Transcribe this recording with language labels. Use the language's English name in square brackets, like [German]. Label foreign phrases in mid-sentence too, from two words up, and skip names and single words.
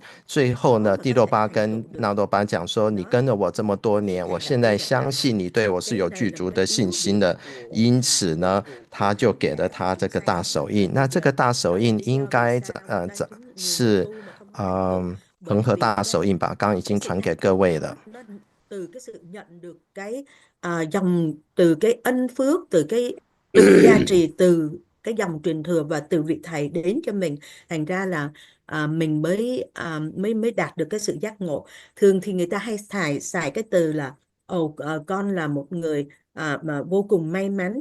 [Chinese] 最后呢，蒂洛巴跟那洛巴讲说：“你跟了我这么多年，我现在相信你对我是有具足的信心的。” 因此呢，他就给了他这个大手印。那这个大手印应该是恒河大手印吧？刚刚已经传给各位了。 [Vietnamese] từ cái sự nhận được cái dòng, từ cái ân phước, từ cái lực gia trì từ cái dòng truyền thừa và từ vị thầy đến cho mình, thành ra là mình mới đạt được cái sự giác ngộ. Thường thì người ta hay xài cái từ là con là một người mà vô cùng may mắn.